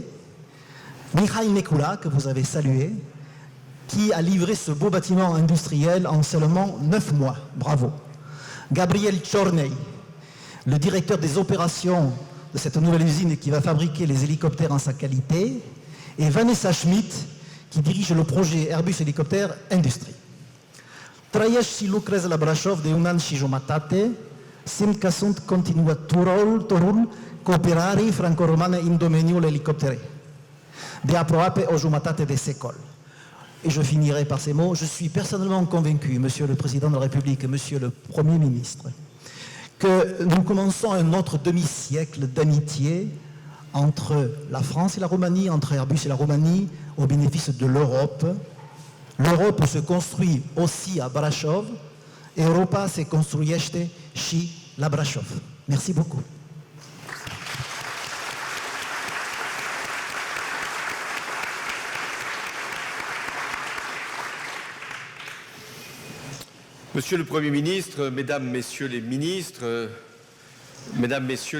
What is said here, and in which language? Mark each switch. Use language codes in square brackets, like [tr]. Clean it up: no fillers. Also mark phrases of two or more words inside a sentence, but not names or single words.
[fr] Mihail Nekula, que vous avez salué, qui a livré ce beau bâtiment industriel en seulement 9 mois. Bravo. Gabriel Chorney, le directeur des opérations de cette nouvelle usine qui va fabriquer les hélicoptères en sa qualité, et Vanessa Schmidt, qui dirige le projet Airbus Hélicoptère Industrie. [ro] Trăiesc și lucrez la Brașov de 1 an și jumătate. Simt că sunt continuatorul cooperării franco-romane în domeniul helicopterei de aproape o jumătate de secol. [fr] Et je finirai par ces mots. Je suis personnellement convaincu, Monsieur le Président de la République et Monsieur le Premier ministre, que nous commençons un autre demi-siècle d'amitié entre la France et la Roumanie, entre Airbus et la Roumanie, au bénéfice de l'Europe. L'Europe se construit aussi à Brașov, [ro] Europa se construiește și la Brașov. [fr] Merci beaucoup. Monsieur le Premier ministre, Mesdames, Messieurs les ministres, Mesdames, Messieurs